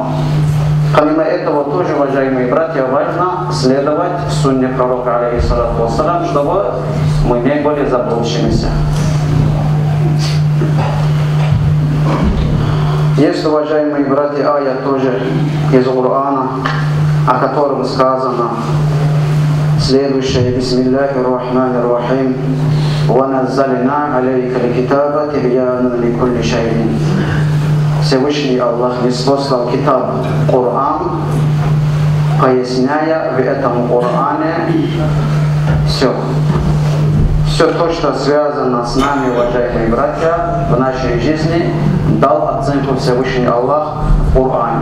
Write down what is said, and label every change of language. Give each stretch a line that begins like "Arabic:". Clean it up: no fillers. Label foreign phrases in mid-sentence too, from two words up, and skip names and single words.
Russian: Помимо этого тоже, уважаемые братья, важно следовать сунне пророка
Arabic: عليه الصلاة والسلام,
Russian: чтобы мы не были заблудшимися. Есть, уважаемые братья, аят тоже из Корана, о котором сказано следующее:
Arabic: بسم الله الرحمن الرحيم، ونزلنا عليك الكتاب تبيانا لكل شيء.
Russian: Всевышний Аллах ниспослал китаб Коран, поясняя в этом Коране все. Все то, что связано с нами, уважаемые братья, в нашей жизни, дал оценку Всевышний Аллах в Коране.